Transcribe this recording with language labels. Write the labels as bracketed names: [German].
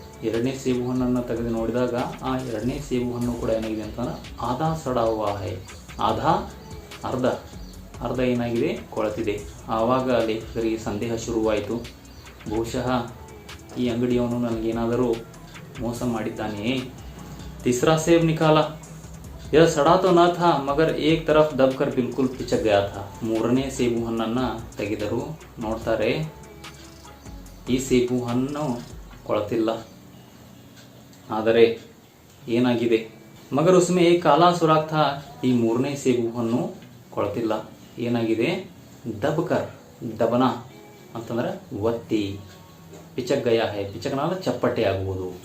[Kannada] 2ನೇ ಸೇಬು ಹಣ್ಣನ್ನು ತೆಗೆದು ನೋಡಿದಾಗ ಆ 2ನೇ ಸೇಬು ಹಣ್ಣು ಕೂಡ ಏನಾಗಿದೆ ಅಂತಂದ್ರೆ [Hindi] ಆಧಾ ಸಡಾ ಹುವಾ ಹೈ. [Kannada] ಆಧಾ ಅರ್ಧ ಏನಾಗಿದೆ, ಕೊಳೆತಿದೆ. ಆವಾಗ ಲೇಖಕರಿಗೆ ಸಂದೇಹ ಶುರುವಾಯಿತು, ಬಹುಶಃ ಈ ಅಂಗಡಿಯವನು ನನಗೇನಾದರೂ ಮೋಸ ಮಾಡಿದ್ದಾನೆಯೇ. [Hindi] तीसरा सेब निकाला, यह सड़ा तो न था मगर एक तरफ दबकर बिल्कुल पिचक गया था. [Kannada] 3ನೇ ಸೇಬು ಹಣ್ಣನ್ನು ತೆಗೆದರು. ನೋಡ್ತಾರೆ ಈ ಸೇಬು ಹಣ್ಣು ಕೊಳತಿಲ್ಲ, ಆದರೆ ಏನಾಗಿದೆ, [Hindi] ಮಗರ್ ಉಸ್ಮೆ ಏಕ್ ಕಾಲಾ ಸುರಾಖ್ ಥಾ. [Kannada] ಈ 3ನೇ ಸೇಬು ಹಣ್ಣು ಕೊಳತಿಲ್ಲ, ಏನಾಗಿದೆ, ದಬ್ಕರ್, ದಬನ ಅಂತಂದ್ರೆ ಒತ್ತಿ, [Hindi] ಪಿಚಕ್ ಗಯಾ ಹೈ, [Kannada] ಪಿಚಕ್ನಾದ ಚಪ್ಪಟೆ ಆಗುವುದು.